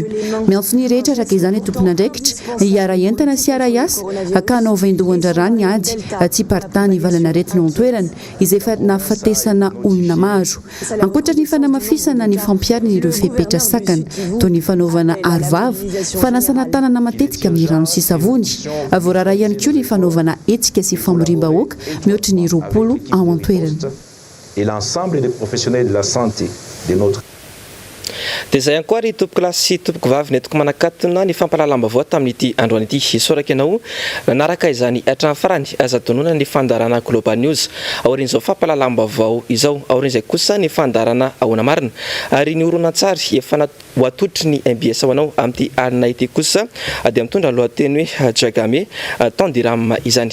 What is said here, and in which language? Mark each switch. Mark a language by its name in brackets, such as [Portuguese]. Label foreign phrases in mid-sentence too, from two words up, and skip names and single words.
[Malagasy] Miantso ny rehetra araka izany tompona andraikitra hiara entana sy hiara iasa hakana ovaindohan-drarano ny ady tsy partany valan'aretina ao an-toerana izay nahafatesana olona maro. Ankoatra ny fanamafisana ny fampiarana ireo fepetra sakana toy ny fanaovana arovava, fanasana tanana matetika amin'ny rano sy savony. Voarara ihany koa ny fanaovana hetsika sy famorim-bahoaka mihoatra ny 20 ao an-toerana. [French] Et l'ensemble des professionnels de la santé de notre [Malagasy] dia izay ankoa ry tompoko lahy sy tompoko vavy netiko manakatona ny fampalalam-baovao tamin'ity androany ity. Isoraka ianao nanaraka izany hatramin'ny farany aza tonona ny fandarana Global News aorin'izao fampalalam-baovao izao. Aorin'izay kosa ny fandarana ahoana marina ary ny horonan-tsary efa ho atotry ny MBS ho anao amin'ity alina ity kosa dia mitondra lohateny hoe Jagame Tandiram izany.